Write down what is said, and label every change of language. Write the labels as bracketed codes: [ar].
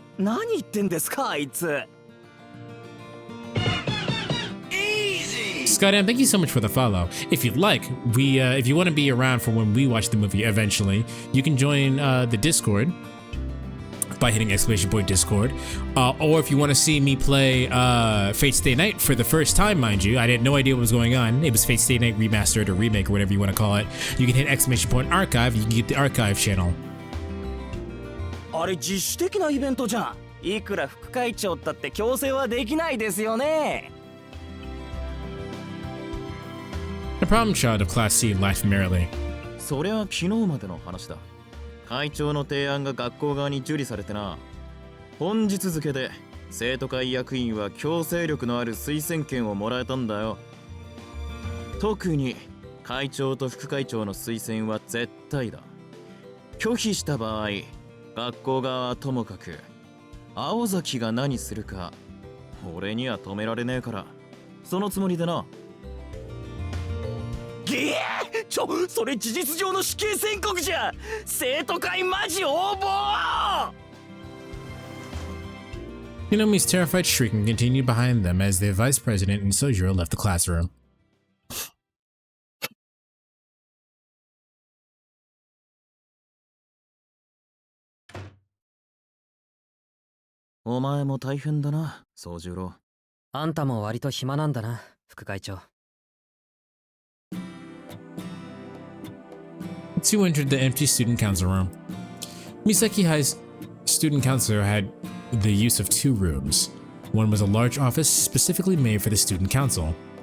[ja] 何言ってんですかあいつ。 [en] Skydan, thank you so much for the follow. If you'd like, if you want to be around for when we watch the movie eventually, you can join the Discord by hitting !Discord. Or if you want to see me play Fate Stay Night for the first time, mind you, I had no idea what was going on. It was Fate Stay Night Remastered or Remake or whatever you want to call it. You can hit !Archive, you can get the archive channel. [ja] あれ自主的なイベントじゃん。いくら副会長だって強制はできないですよね。 [en] The problem child of Class C laughed merrily. [ja] そりゃ昨日までの話だ。会長の提案が学校側に受理されてな。本日付で生徒会役員は強制力のある推薦権をもらえたんだよ。特に会長と副会長の推薦は絶対だ。拒否した場合、学校側はともかく青崎が何するか俺には止められねえから、そのつもりでな。それ事実上の死刑宣告じゃ。生徒会マジ応募。 [en] Kinami's terrified shrieking continued behind them as the vice president and Sojiro left the classroom. [ja] Oh, お前も大変だな、宗十郎。あんたも割と暇なんだな、副会長。 [en] The two entered the empty student council room. Misaki High's student council had the use of two rooms. One was a large office specifically made for the student council.